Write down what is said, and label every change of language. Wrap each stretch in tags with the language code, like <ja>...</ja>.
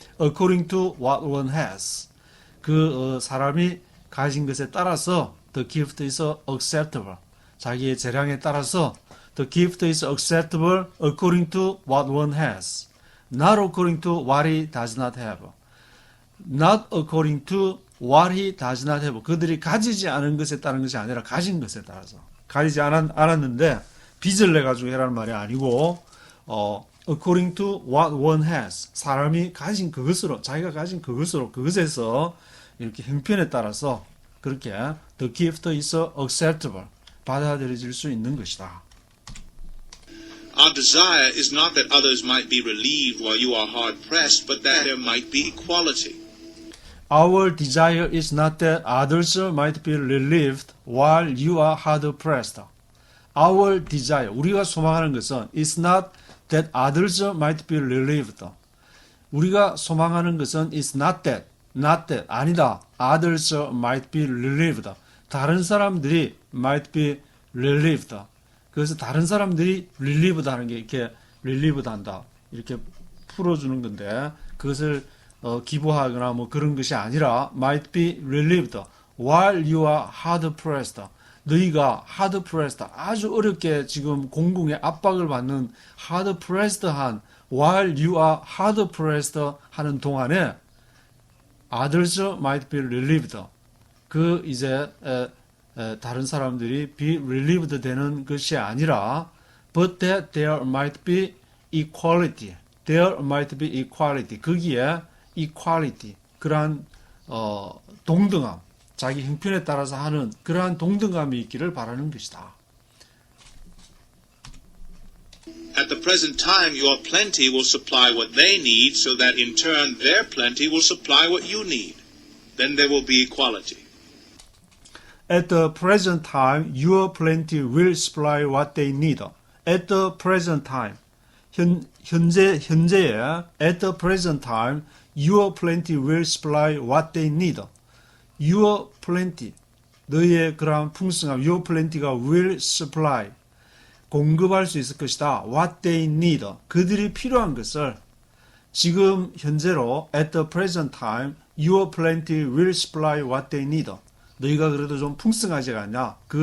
<en>According to what one has.</en> <ko>사람이 가진 것에 따라서</ko> <en>the gift is acceptable.</en> <ko>자기의 재량에 따라서</ko> <en>the gift is acceptable according to what one has. Not according to what he does not have. Not according to what he does not have.</en> <ko>그들이 가지지 않은 것에 따른 것이 아니라 가진 것에 따라서. 가지지 않았는데 빚을 내가지고 해라는 말이 아니고</ko> <en>according to what one has.</en> <ko>사람이 가진 그것으로, 자기가 가진 그것에서 이렇게 형편에 따라서 그렇게</ko> <en>the gift is acceptable.</en> <ko>받아들여질 수 있는 것이다.</ko> <en>Our desire is not that others might be relieved while you are hard pressed, but that there might be equality. Our desire is not that others might be relieved while you are hard pressed. Our desire,</en> <ko>우리가 소망하는 것은</ko> <en>is not that others might be relieved.</en> <ko>우리가 소망하는 것은</ko> <en>is not that,</en> <ko>아니다.</ko> <en>Others might be relieved.</en> <ko>다른 사람들이</ko> <en>might be relieved.</en> <ko>그래서 다른 사람들이 relieved 하는 게 이렇게 relieved 한다. 이렇게 풀어주는 건데 그것을 기부하거나 뭐 그런 것이 아니라</ko> <en>might be relieved while you are hard pressed.</en> <ko>너희가</ko> <en>hard pressed,</en> <ko>아주 어렵게 지금 공공의 압박을 받는</ko> <en>hard pressed 한 while you are hard pressed</en> <ko>하는 동안에</ko> <en>others might be relieved.</en> <ko>이제 다른 사람들이</ko> <en>be relieved</en> <ko>되는 것이 아니라</ko> <en>but that there might be equality. There might be equality.</en> <ko>거기에</ko> <en>equality.</en> <ko>그러한 동등함. 자기 형편에 따라서 하는 그러한 동등감이 있기를 바라는 것이다.</ko> <en>At the present time, your plenty will supply what they need, so that in turn their plenty will supply what you need. Then there will be equality. At the present time, your plenty will supply what they need. At the present time,</en> <ko>현재에</ko> <en>at the present time, your plenty will supply what they need. Your plenty,</en> <ko>너희의 그러한 풍성함,</ko> <en>your plenty</en> <ko>가</ko> <en>will supply,</en> <ko>공급할 수 있을 것이다.</ko> <en>What they need,</en> <ko>그들이 필요한 것을 지금 현재로</ko> <en>at the present time, your plenty will supply what they need.</en> <ko>너희가 그래도 좀 풍성하지 않냐?</ko>